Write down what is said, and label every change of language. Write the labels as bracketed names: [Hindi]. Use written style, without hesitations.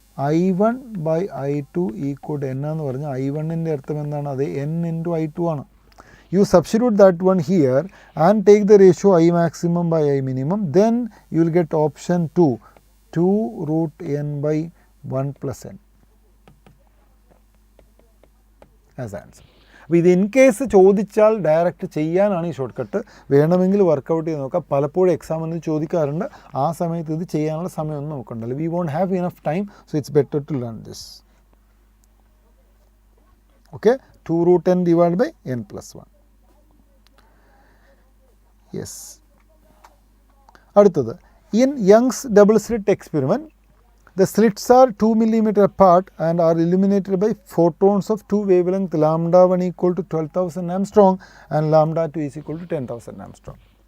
[Malayalam] I1 by I2 equal to N എന്ന് പറഞ്ഞാൽ I1ൻ്റെ അർത്ഥം എന്താണ്? അത് N ഇൻറ്റു I2 ആണ്. [English] You substitute that one here and take the ratio I maximum by I minimum, then you will get option 2 root N by 1 plus N as answer. [Malayalam] അപ്പോൾ ഇത് in case ചോദിച്ചാൽ direct ചെയ്യാനാണ് ഈ short cut. വേണമെങ്കിൽ workout ചെയ്ത് നോക്കാം. പലപ്പോഴും എക്സാമിന് ചോദിക്കാറുണ്ട്. ആ സമയത്ത് ഇത് ചെയ്യാനുള്ള സമയമൊന്നും നോക്കണ്ടല്ലോ. [English] We won't have enough time, so it's better to learn this. Okay, 2 root N divided by N plus 1. Yes. അടുത്തത്, in Young's double slit experiment, the slits are 2 mm apart and are illuminated by photons of 2 wavelength lambda 1 equal to 12,000 Armstrong and lambda 2 is equal to 10,000 Armstrong.